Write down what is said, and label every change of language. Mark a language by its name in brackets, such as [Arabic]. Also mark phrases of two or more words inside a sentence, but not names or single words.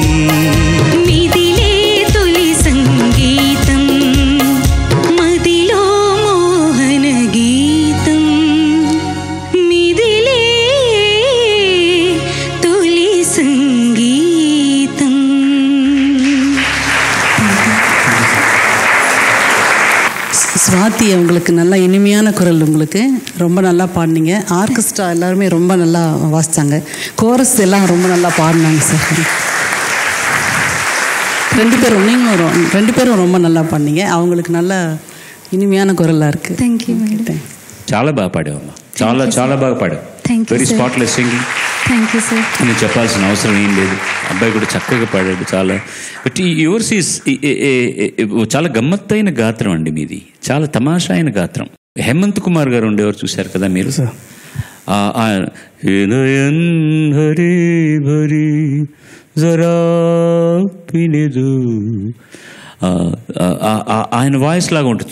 [Telugu] మిదిలే తొలి సంగీతం మదిలో మోహన గీతం మిదిలే తొలి సంగీతం. [Tamil] ஸ்வாதி உங்களுக்கு நல்ல இனிமையான குரல், உங்களுக்கு ரொம்ப நல்லா பாடினீங்க. ஆர்கெஸ்ட்ரா எல்லாருமே ரொம்ப நல்லா வாசித்தாங்க. கோரஸ் எல்லாம் ரொம்ப நல்லா பாடினாங்க சார். ரெண்டு பேரும் ரொம்ப நல்லா பாடினீங்க. அவங்களுக்கு நல்ல இனிமையான குரலாக இருக்குது. [English] thank you madam. [Telugu] చాలా బాగా పాడావమ్మా, చాలా చాలా బాగా పాడావు. [English] Thank you, [Telugu] వెరీ [English] sir. spotless singing. thank you sir. [Telugu] నేను చెప్పాల్సిన అవసరం ఏం లేదు. అబ్బాయి కూడా చక్కగా పాడాడు చాలా. [English] but ee yours is [Telugu] చాలా గమ్మత్తైన గాత్రం అండి మీది, చాలా తమాషా అయిన గాత్రం. హేమంత్ కుమార్ గారు ఉండేవారు, చూశారు కదా మీరు? [Hindi] हरे भरी जरा पिनिदु, [Telugu] ఆయన వాయిస్ లాగా ఉంటుంది.